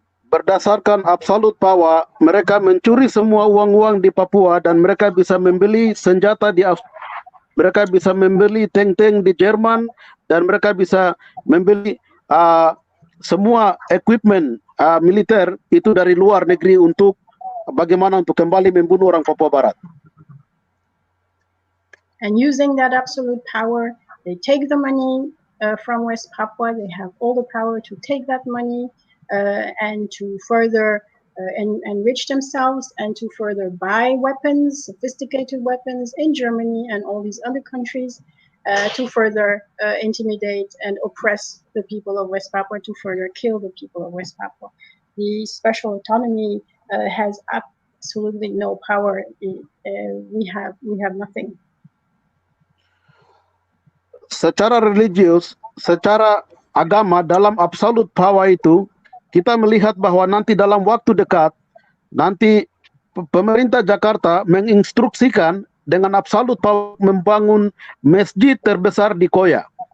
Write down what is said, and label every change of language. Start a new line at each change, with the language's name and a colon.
Indonesian: Berdasarkan absolute power, mereka mencuri semua uang-uang di Papua dan mereka bisa membeli senjata mereka bisa membeli tank-tank di Jerman, dan mereka bisa membeli semua equipment militer itu dari luar negeri untuk bagaimana untuk kembali membunuh orang Papua Barat.
English: And using that absolute power, they take the money from West Papua. They have all the power to take that money and to further enrich themselves and to further buy weapons, sophisticated weapons in Germany and all these other countries to further intimidate and oppress the people of West Papua, to further kill the people of West Papua. The special autonomy has absolutely no power. We have nothing.
Indonesian: Secara religius, secara agama dalam absolute power itu, kita melihat bahwa nanti dalam waktu dekat, nanti pemerintah Jakarta menginstruksikan dengan absolute power membangun masjid terbesar di Koya.